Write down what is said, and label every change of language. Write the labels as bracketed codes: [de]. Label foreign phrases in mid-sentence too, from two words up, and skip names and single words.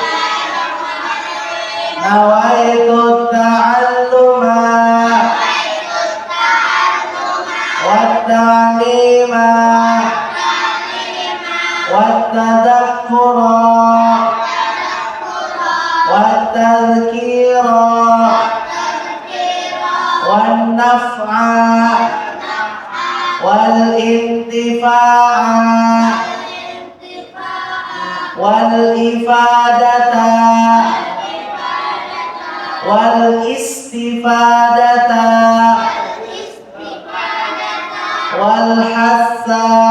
[ar] نويت التعلم والتعليم wat-tadhakkura والتذكير والنفع والانتفاع والإفادة والاستفادة والحث